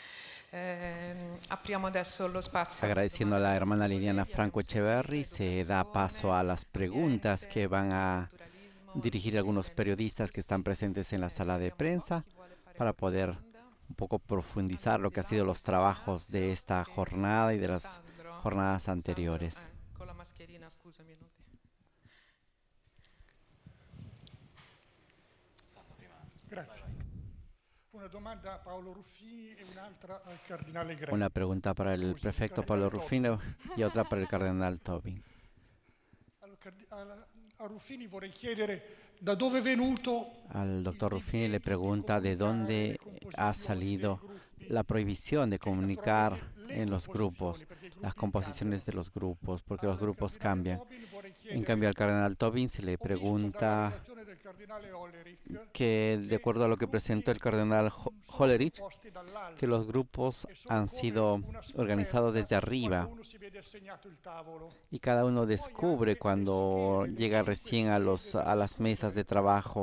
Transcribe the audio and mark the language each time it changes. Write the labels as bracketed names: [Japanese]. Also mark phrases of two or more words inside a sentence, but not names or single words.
[Spanish] Agradeciendo a la hermana Liliana Franco Echeverri, se da paso a las preguntas que van a dirigir a algunos periodistas que están presentes en la sala de prensa para poder un poco profundizar lo que ha sido los trabajos de esta jornada y de las jornadas anteriores. [Italian] Con la mascherina, scusami. Grazie. Una domanda a Paolo Ruffini e un'altra al cardinale Greco. [Spanish] Una pregunta para el prefecto Paolo Ruffini y otra para el cardenal Tobin. [Italian] A Ruffini vorrei chiedere da dove è venuto. [Spanish] Al doctor Ruffini le pregunta de dónde ha salido la prohibición de comunicar en los grupos, las composiciones de los grupos, porque los grupos cambian. En cambio, al cardenal Tobin se le pregunta que, de acuerdo a lo que presentó el cardenal Hollerich, que los grupos han sido organizados desde arriba y cada uno descubre cuando llega recién a las mesas de trabajo.